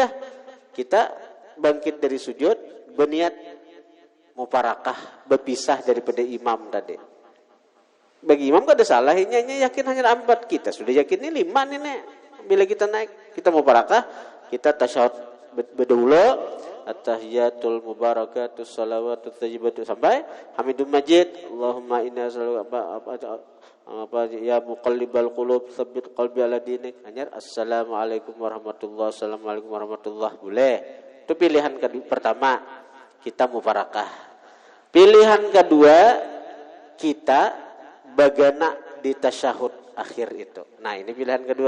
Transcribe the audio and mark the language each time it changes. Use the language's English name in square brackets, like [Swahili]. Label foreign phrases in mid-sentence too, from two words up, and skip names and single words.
[Indonesian] Kita bangkit dari sujud berniat mufarakah, berpisah daripada imam tadi. Bagi imam gak ada salah, ini yakin hanya 4, kita sudah yakin ini 5 nih nek. Bila kita naik, kita mufarakah, kita tasyahud berdahulu, [Arabic] التحيات المباركات الصلوات الطيبات sampai حميد مجيد اللهم إنا apa يا مقلب القلوب ثبت قلبي على دينك. Hanya السلام عليكم ورحمة الله، السلام عليكم ورحمة الله, boleh. [Indonesian] Itu pilihan pertama, kita mufarakah. Pilihan kedua, kita bagana di tasyahud akhir itu. Nah, ini pilihan kedua.